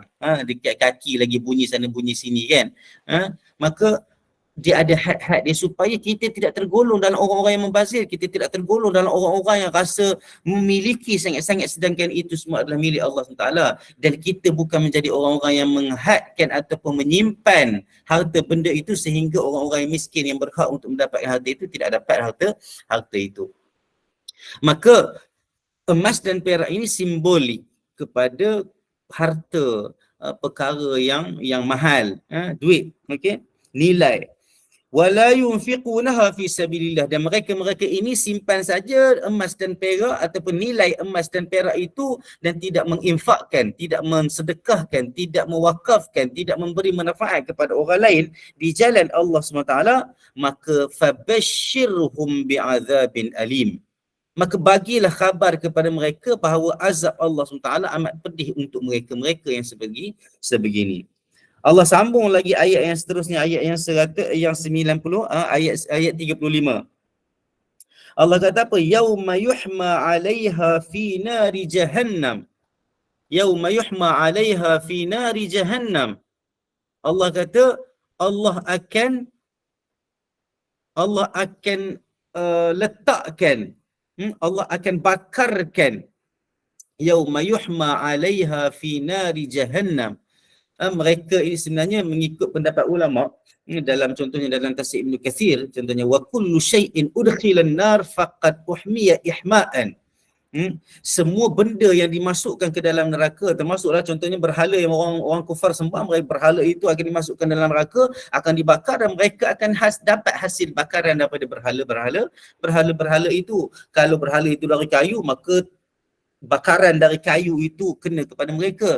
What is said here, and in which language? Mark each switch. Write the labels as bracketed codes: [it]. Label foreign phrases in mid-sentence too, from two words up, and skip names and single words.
[ms] Dekat kaki lagi bunyi sana bunyi sini kan. Maka dia ada had-had dia supaya kita tidak tergolong dalam orang-orang yang membazir, kita tidak tergolong dalam orang-orang yang rasa memiliki sangat-sangat sedangkan itu semua adalah milik Allah SWT, dan kita bukan menjadi orang-orang yang menghadkan ataupun menyimpan harta benda itu sehingga orang-orang yang miskin yang berhak untuk mendapatkan harta itu tidak dapat harta itu. Maka emas dan perak ini simbolik kepada harta, perkara yang mahal, duit, okey, nilai. [ar] ولا ينفقونها في سبيل الله, [ms] dan mereka ini simpan saja emas dan perak ataupun nilai emas dan perak itu dan tidak menginfakkan, tidak mensedekahkan, tidak mewakafkan, tidak memberi manfaat kepada orang lain di jalan Allah SWT, maka [ar] فبشرهم بعذاب أليم. [ms] Maka bagilah khabar kepada mereka bahawa azab Allah SWT amat pedih untuk mereka yang sebegini. Allah sambung lagi ayat yang seterusnya, ayat yang 90, ayat 35. Allah kata apa? [ar] يوم يحمى عليها في نار جهنم. يوم يحمى عليها في نار جهنم. [ms] Allah kata Allah akan letakkan, Allah akan bakarkan, [ar] يوم يحمى عليها في نار جهنم. [ms] Mereka ini sebenarnya mengikut pendapat ulama, dalam contohnya dalam tafsir Ibn Kathir, contohnya [ar] وكل شيء أدخل النار فقد أحمي إحماء. [ms] Semua benda yang dimasukkan ke dalam neraka, termasuklah contohnya berhala yang orang kufar sembah, mereka berhala itu akan dimasukkan dalam neraka, akan dibakar dan mereka akan dapat hasil bakaran daripada berhala itu. Kalau berhala itu dari kayu, maka bakaran dari kayu itu kena kepada mereka.